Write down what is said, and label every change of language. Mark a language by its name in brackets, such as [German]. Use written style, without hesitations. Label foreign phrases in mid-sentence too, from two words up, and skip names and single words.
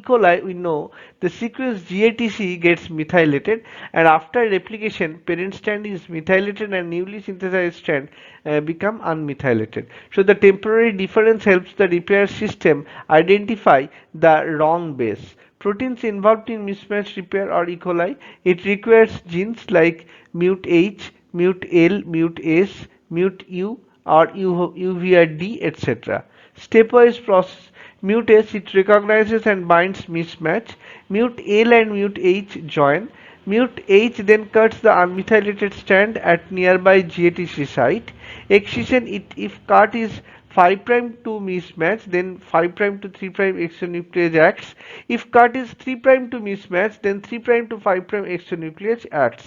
[English] coli, we know the sequence GATC gets methylated and after replication, parent strand is methylated and newly synthesized strand become unmethylated. So the temporary difference helps the repair system identify the wrong base. Proteins involved in mismatch repair or E. coli, it requires genes like mut-H, mut-L, mut-S, mut-U or UVRD, etc. Stepwise process. Mut-S, it recognizes and binds mismatch. Mut-L and mut-H join. Mut-H then cuts the unmethylated strand at nearby GATC site. Excision, if cut is 5' to mismatch, then 5' to 3' exonuclease acts. If cut is 3' to mismatch, then 3' to 5' exonuclease acts.